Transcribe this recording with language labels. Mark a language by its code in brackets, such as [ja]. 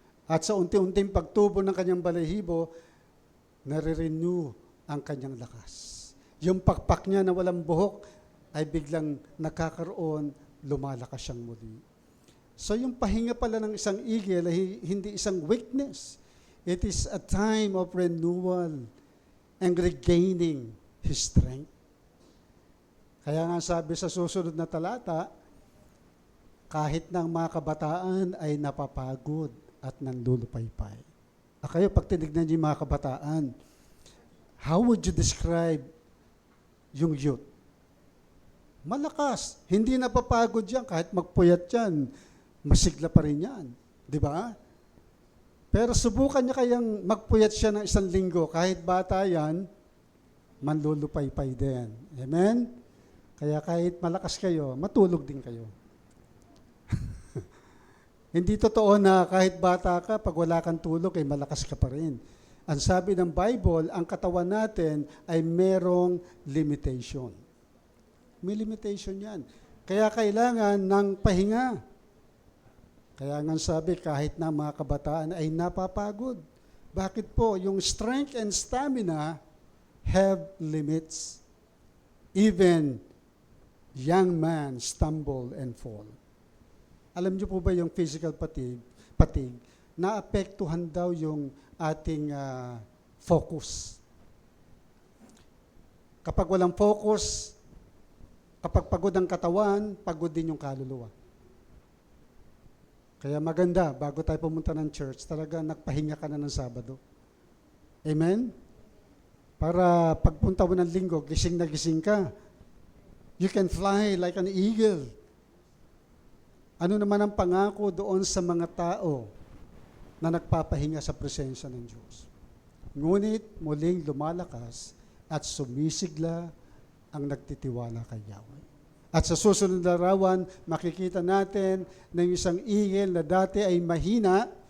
[tl] At sa unti-unting pagtubo ng kanyang balahibo, nare-renew ang kanyang lakas. Yung pakpak niya na walang buhok ay biglang nakakaroon, lumalakas siyang muli. So yung pahinga pala ng isang eagle ay hindi isang weakness. [en] It is a time of renewal and regaining his strength. [tl] Kaya nga sabi sa susunod na talata, kahit ng mga kabataan ay napapagod at nandulupaypay. Kayo, pag tinignan niyo yung mga kabataan, [en] how would you describe [tl] yung youth? Malakas. Hindi napapagod yan. Kahit magpuyat yan, masigla pa rin yan. Di ba? Pero subukan niya kayang magpuyat siya ng 1 linggo. Kahit bata yan, manlulupaypay din. Amen? Kaya kahit malakas kayo, matulog din kayo. Hindi totoo na kahit bata ka, pag wala kang tulog, ay malakas ka pa rin. Ang sabi ng Bible, ang katawan natin ay merong limitation. May limitation yan. Kaya kailangan ng pahinga. Kaya nga sabi, kahit na mga kabataan ay napapagod. Bakit po? [en] Yung strength and stamina have limits. Even young man stumble and fall. [tl] Alam niyo po ba yung physical fatigue, naapektuhan daw yung ating focus. Kapag walang focus, kapag pagod ang katawan, pagod din yung kaluluwa. Kaya maganda, bago tayo pumunta ng church, talaga nagpahinga ka na ng Sabado. Amen? Para pagpunta mo ng linggo, gising na gising ka. [en] You can fly like an eagle. [tl] Ano naman ang pangako doon sa mga tao na nagpapahinga sa presensya ng Diyos? Ngunit muling lumalakas at sumisigla ang nagtitiwala kay Yahweh. At sa susunod na larawan, makikita natin na yung isang eagle na dati ay mahina,